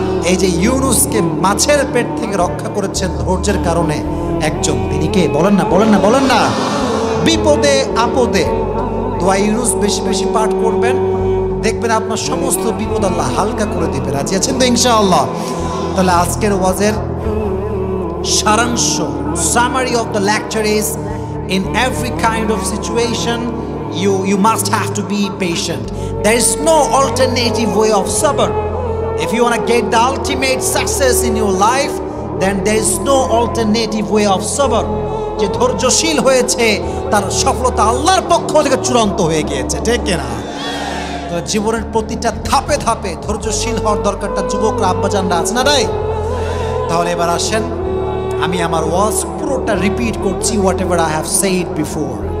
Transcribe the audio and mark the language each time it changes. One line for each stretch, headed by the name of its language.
Bangla: এই যে ইউনুসকে মাছের পেট থেকে রক্ষা করেছেন ধৈর্যের কারণে একজন, তিনি কে? বলেন না, বলেন না, বলেন না। বিপদে আপদে দোয়া ইউনুস বেশি বেশি পাঠ করবেন, দেখবেন আপনার সমস্ত বিপদ আল্লাহ হালকা করে দিবে। রাজি আছেন তো ইনশাআল্লাহ? তাহলে আজকের ওয়াজের সারাংশ,
English: summary of the lecture is, in every kind of situation you must have to be patient. There is no alternative way of sabr. If you want to get the ultimate success in your life, then there is no alternative way of sabr.
Bangla: যে ধৈর্যশীল হয়েছে তার সফলতা আল্লাহর পক্ষ থেকে চূড়ান্ত হয়ে গিয়েছে, ঠিক কিনা? তো জীবনের প্রতিটা ধাপে ধাপে ধৈর্যশীল হওয়ার দরকারটা যুবকরা, আব্বাজানরা আছে না রাই? তাহলে এবার আসেন, আমি আমার ওয়াজ পুরোটা রিপিট করছি,
English: Whatever I have said before.